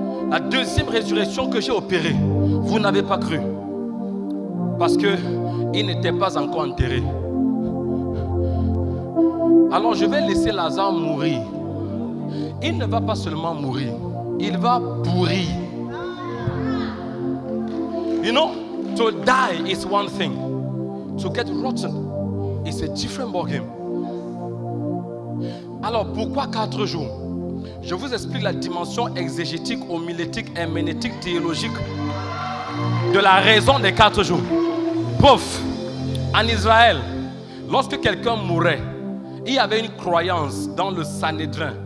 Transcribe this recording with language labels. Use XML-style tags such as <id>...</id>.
<fr>La deuxième résurrection que j'ai opérée, vous n'avez pas cru. Parce qu'il n'était pas encore enterré. Alors je vais laisser Lazare mourir. Il ne va pas seulement mourir, il va pourrir.</fr> <en>You know, to die is one thing. To get rotten is a different ballgame.</en> <fr>Alors pourquoi 4 jours? Je vous explique la dimension exégétique, homilétique, herméneutique, théologique de la raison des 4 jours. Pouf, en Israël, lorsque quelqu'un mourait, il y avait une croyance dans le Sanhédrin.</fr>